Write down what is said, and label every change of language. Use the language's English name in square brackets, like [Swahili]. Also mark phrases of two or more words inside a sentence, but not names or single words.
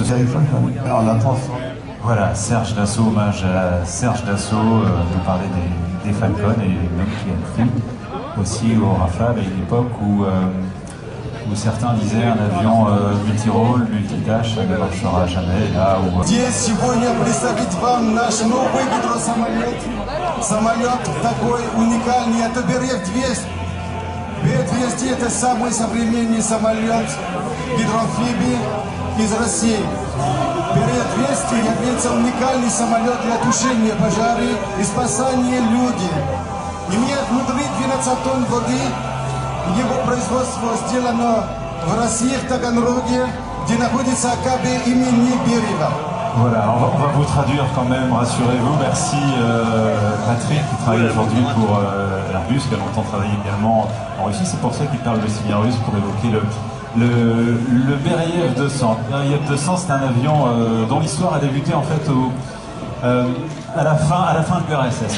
[French] Voilà, Serge Dassault, hommage à Serge Dassault, nous parlait des Falcons et même qui a pris aussi au Rafale à une époque où certains disaient un avion multirôle, multitâche, ça ne marchera jamais. Là où... [Russian] Здесь сегодня представить вам наш новый гидросамолет. Самолет такой уникальный, это БРФ-200. БРФ-200 это самый современный самолет гидроамфибии из России. БРФ-200 является уникальный самолет для тушения пожаров и спасания людей. Имеет внутри 12 тонн воды. Его производство сделано в России, в Таганроге, где находится АКБ имени Берева. [French] Voilà, on va vous traduire quand même, rassurez-vous. Merci Patrick qui travaille aujourd'hui pour Airbus, qui a longtemps travaillé également en Russie. C'est pour ça qu'il parle aussi bien russe pour évoquer le Beriev 200. Le Beriev 200, c'est un avion dont l'histoire a débuté en fait à la fin de l'URSS.